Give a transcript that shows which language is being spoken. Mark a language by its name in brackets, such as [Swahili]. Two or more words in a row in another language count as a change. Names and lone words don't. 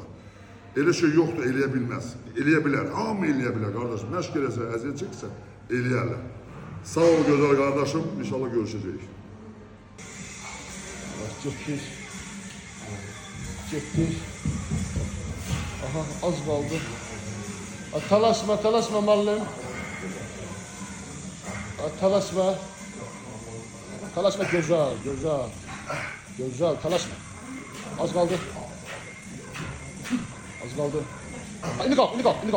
[Azerbaijani] Elə şey yoxdur, eləyə bilməz. Eləyə bilər. Hamı eləyə bilər qardaşım. Məşq eləsə, əziyyət çəksə, eləyərlər. Sağ ol gözəl qardaşım. İnşallah görüşəcəyik. Getdik. Aha, [Turkish] az kaldı. Talaşma malım. Talaşma, güzel, talaşma. Az kaldı. İndi kal.